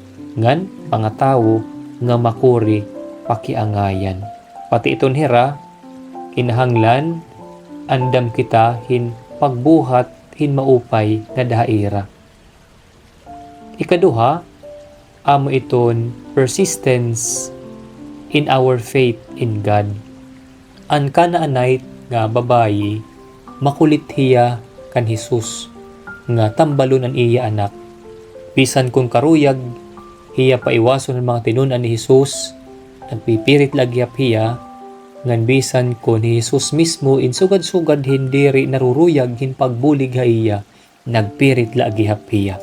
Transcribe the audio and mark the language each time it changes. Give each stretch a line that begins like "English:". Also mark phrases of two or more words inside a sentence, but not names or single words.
Waray: Ngan mga tawo nga makuri pakiangayan. Pati iton hira, kinahanglan, andam kita hin pagbuhat hin maupay nga dahaira. Ikaduha, amo iton
English: persistence in our faith in God.
Waray: Ang Canaanite nga babayi, makulit hiya kan Hesus nga tambalon ang iya anak. Bisan kung karuyag hiya paiwason ang mga tinunan ni Hesus, nagpipirit lagyap hiya ngan bisan ko ni Hesus mismo insugad-sugad hindi ri naruruyag hin pagbulig ha iya, nagpirit lagyap hiya.